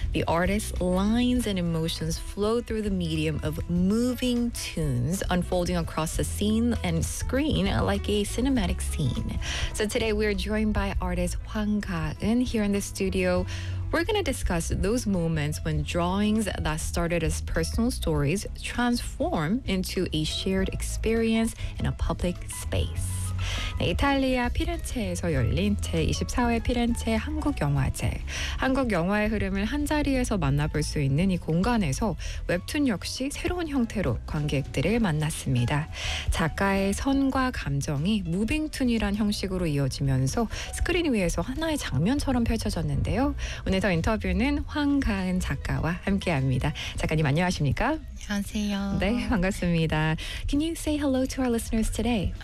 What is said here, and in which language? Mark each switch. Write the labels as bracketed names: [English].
[English] The artists' lines and emotions flow through the medium of moving tunes, unfolding across the scene and screen like a cinematic scene. So today we are joined by artist Hwang Ga-eun here in the studio. We're going to discuss those moments when drawings that started as personal stories transform into a shared experience in a public space. [Korean] 네, 이탈리아 피렌체에서 열린 제24회 피렌체 한국영화제. 한국영화의 흐름을 한자리에서 만나볼 수 있는 이 공간에서 웹툰 역시 새로운 형태로 관객들을 만났습니다. 작가의 선과 감정이 무빙툰이란 형식으로 이어지면서 스크린 위에서 하나의 장면처럼 펼쳐졌는데요. 오늘 더 인터뷰는 황가은 작가와 함께합니다. 작가님 안녕하십니까? 안녕하세요. 네, 반갑습니다. [English] Can you say hello to our listeners today?